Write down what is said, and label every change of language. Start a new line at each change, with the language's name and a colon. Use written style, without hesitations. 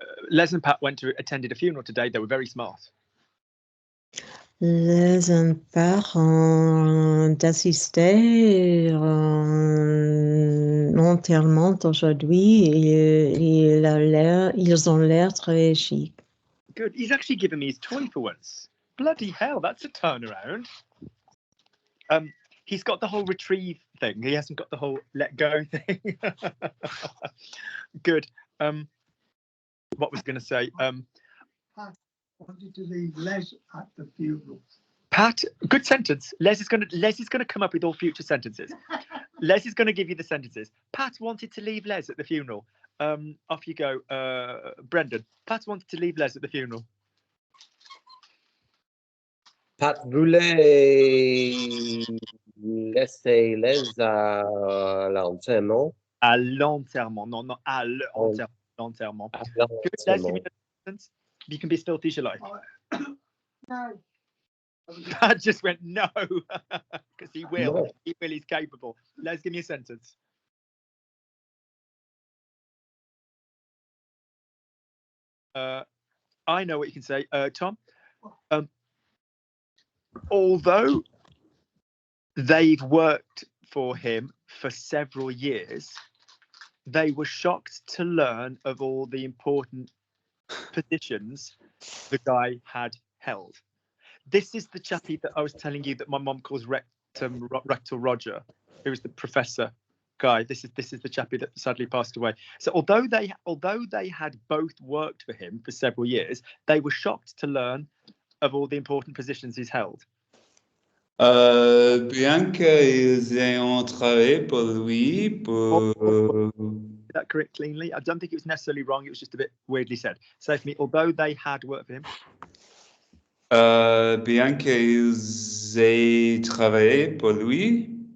English: Les and Pat attended a funeral today. They were very smart.
French: Les and Pat ont assisté à un enterrement aujourd'hui. Ils ont l'air très chic.
English: Good. He's actually given me his toy for once. Bloody hell, that's a turnaround. He's got the whole retrieve thing. He hasn't got the whole let go thing. Good. What was going to say? Pat wanted to leave Les at the funeral. Pat, good sentence. Les is going to come up with all future sentences. Les is going to give you the sentences. Pat wanted to leave Les at the funeral. Off you go, Brendan. Pat wanted to leave Les at the funeral.
French: Pat voulait laisser Les à l'enterrement. À l'enterrement, non, à l'enterrement.
English: Good, Les, give me the sentence. You can be as filthy as you like. No. Pat just went no, because he will. No. He will. He's capable. Les, give me a sentence. I know what you can say, Tom. Although they've worked for him for several years, they were shocked to learn of all the important positions the guy had held. This is the chappie that I was telling you that my mom calls Rectal Roger, who was the professor guy. This is the chappie that sadly passed away. So although they had both worked for him for several years, they were shocked to learn of all the important positions he's held.
French: Bien qu'ils aient travaillé pour lui, pour...
English: Did that correct cleanly? I don't think it was necessarily wrong. It was just a bit weirdly said. So for me, although they had worked for him.
French: Bien qu'ils aient travaillé pour lui.